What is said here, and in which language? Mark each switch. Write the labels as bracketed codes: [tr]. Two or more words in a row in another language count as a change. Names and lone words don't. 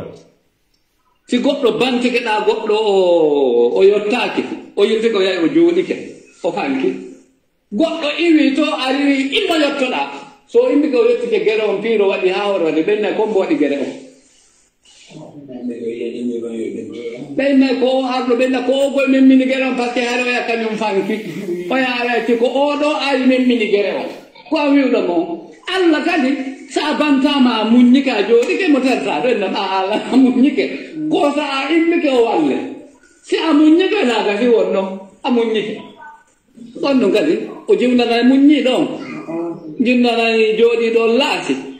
[ff] si goɗɗo bantike ɗa goɗɗo o yottaki o yirti ko yahi o joɗike o fanki goɗɗo iwi to ari immo yottoɗa so immi ko yettike gere on piiro waɗi ha hoore waɗi ɓennay kombo waɗi gere on ɓennay ko o arɗo ɓenna ko o goye memmini gere on [fr] par ce que [ff] haare o yaa kañum fanki o yaarati ko oɗo ari memmini gere on ko a wiwɗo mo Allah kadi sa bantama a muññike a jooɗike mo terta ɗo enna Allah a muññike ko sa a immike o walle si a muññike naga fi wonno a muññike ɗon ɗum kadi o jiwnanani muññi ɗon jinnanani jooɗi ɗon laasi